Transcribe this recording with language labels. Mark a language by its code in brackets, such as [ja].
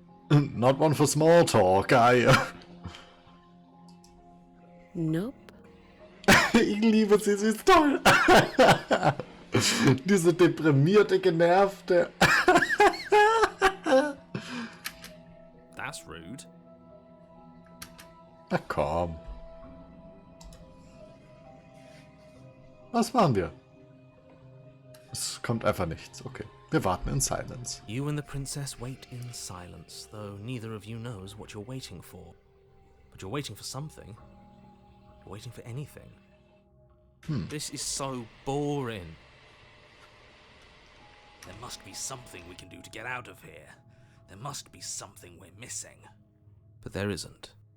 [en] Not one for small talk, geil. Nope. [de] Ich liebe sie, sie ist toll. Diese deprimierte, genervte. [en] That's rude. [de] Na komm. Was machen wir? Es kommt einfach nichts. Okay. Wir warten in Silence. [en] You and the princess wait in silence, though neither of you knows what you're waiting for. But you're waiting for something. You're waiting for anything. This is so boring. There must be something we can do to get out of here. There must be something we're missing. But there isn't.